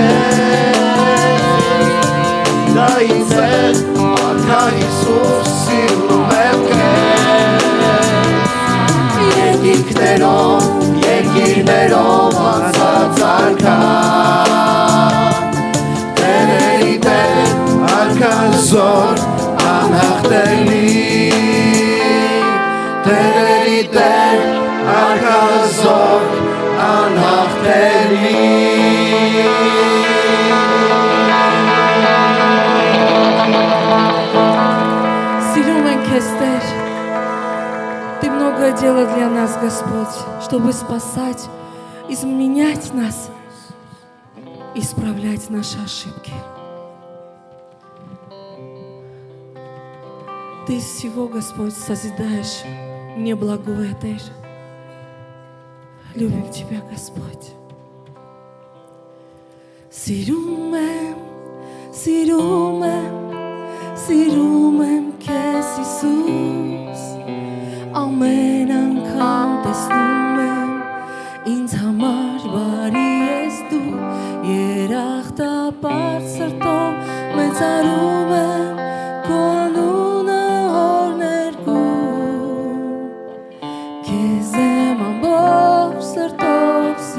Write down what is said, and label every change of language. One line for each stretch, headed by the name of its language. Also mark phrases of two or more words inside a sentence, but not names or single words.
Armenian: Դայից էր, արքա Հիսուս, սիրում եմ քեզ Երկիրներով անցած արքա Տերերի տեր, արքա հզոր, անհաղթելի Տերերի տեր, արքա հզոր, անհաղթելի
Russian: Тер, Ты многое делал для нас, Господь, чтобы спасать, изменять нас, исправлять наши ошибки. Ты из всего, Господь, созидаешь мне благое, Тер. Любим Тебя, Господь.
Armenian: Սիրում եմ քեզ Հիսուս ամեն անգամ տեսնում եմ ինձ համար բարի ես դու երախտապարտ սրտով մեծարում եմ քո անունը հոր ներկում քեզ եմ ամբողջ սրտով